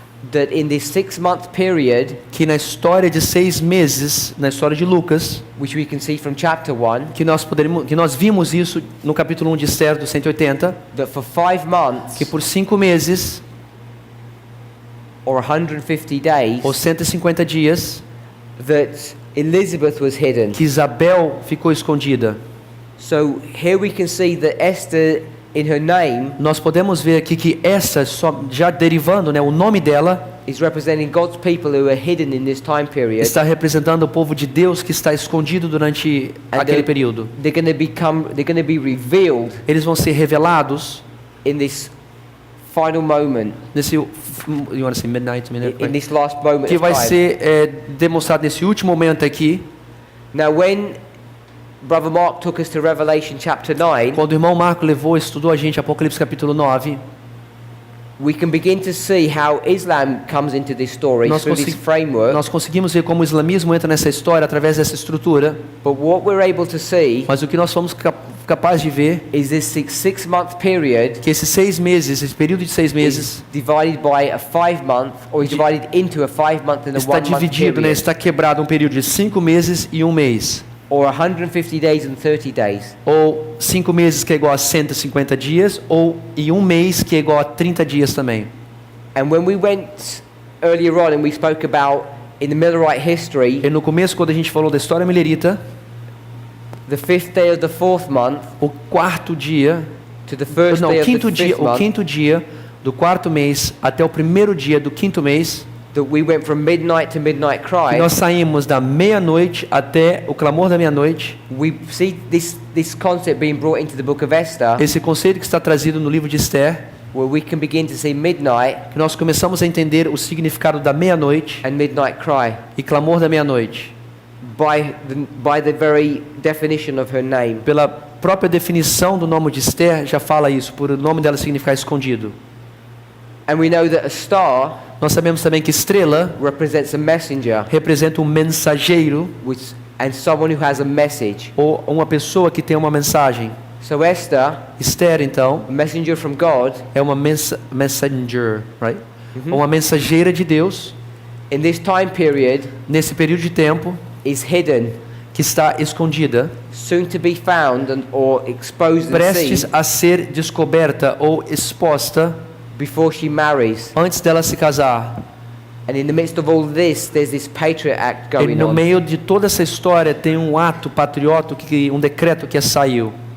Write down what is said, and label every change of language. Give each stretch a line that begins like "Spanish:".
English: that in this 6-month period,
Portuguese: que na história de 6 meses, na história de Lucas,
English: which we can see from chapter 1,
Portuguese: que nós vimos isso no capítulo 1 de Esther do 180,
English: that for 5 months
Portuguese: que por 5 meses
English: or 150 days,
Portuguese: ou 150 dias,
English: that Elizabeth was hidden.
Portuguese: que Isabel ficou escondida.
English: So here we can see that Esther, in her name,
Portuguese: Nós podemos ver aqui que essa, já derivando, né, o nome dela
English: is representing God's people who are hidden in this time period.
Portuguese: está representando o povo de Deus que está escondido durante aquele período.
English: They're going to be revealed
Portuguese: Eles vão ser revelados
English: in this final moment,
Portuguese: nesse,
English: you want to say midnight, in this last moment
Portuguese: que
English: of
Portuguese: vai
English: time.
Portuguese: ser demonstrado nesse último momento aqui.
English: Now when Brother Mark took us to Revelation chapter 9,
Portuguese: Quando o irmão Marco estudou a gente Apocalipse capítulo 9,
English: we can begin to see how Islam comes into this story
Portuguese: Nós
English: through this
Portuguese: consegui-
English: framework.
Portuguese: nós conseguimos ver como o islamismo entra nessa história através dessa estrutura,
English: But what we're able to see
Portuguese: mas o que nós fomos capazes de ver
English: is this 6-month period
Portuguese: que esses 6 meses, esse período de 6 meses,
English: is divided by a 5-month, or is divided into a 5-month and a
Portuguese: está
English: 1-month
Portuguese: dividido, né,
English: period,
Portuguese: está quebrado um período de 5 meses e um mês,
English: or 150 days and 30 days.
Portuguese: Ou 5 meses que é igual a 150 dias, ou e um mês que é igual a 30 dias também.
English: And when we went earlier on and we spoke about in the Millerite history,
Portuguese: E no começo, quando a gente falou da história milerita,
English: the 5th day of the 4th month
Portuguese: o quarto dia,
English: to the first
Portuguese: não,
English: day
Portuguese: o
English: of the
Portuguese: quinto dia,
English: 5th
Portuguese: o
English: month,
Portuguese: quinto dia do quarto mês até o primeiro dia do quinto mês,
English: that we went from midnight to midnight
Portuguese: que
English: cry,
Portuguese: nós saímos da meia-noite até o clamor da meia-noite.
English: we see this concept being brought into the book of Esther,
Portuguese: Esse conceito que está trazido no livro de Esther,
English: where we can begin to see midnight
Portuguese: que nós começamos a entender o significado da meia-noite
English: and midnight cry
Portuguese: e clamor da meia-noite,
English: by the very definition of her name.
Portuguese: pela própria definição do nome de Esther já fala isso, por o nome dela significar escondido.
English: And we know that a star
Portuguese: Nós sabemos também que estrela
English: represents a messenger,
Portuguese: representa um mensageiro
English: and someone who has a message.
Portuguese: ou uma pessoa que tem uma mensagem.
English: So Esther,
Portuguese: Esther, então,
English: a messenger from God,
Portuguese: é uma
English: messenger, right?
Portuguese: Uma mensageira de Deus
English: in this time period
Portuguese: nesse período de tempo
English: is hidden,
Portuguese: que está escondida,
English: soon to be found or exposed and
Portuguese: prestes
English: seen
Portuguese: a ser descoberta ou exposta
English: before she marries.
Portuguese: antes dela se casar.
English: And in the midst of all this, there's this Patriot Act
Portuguese: E
English: going
Portuguese: no
English: on.
Portuguese: meio de toda essa história tem um ato patriota, um decreto que saiu.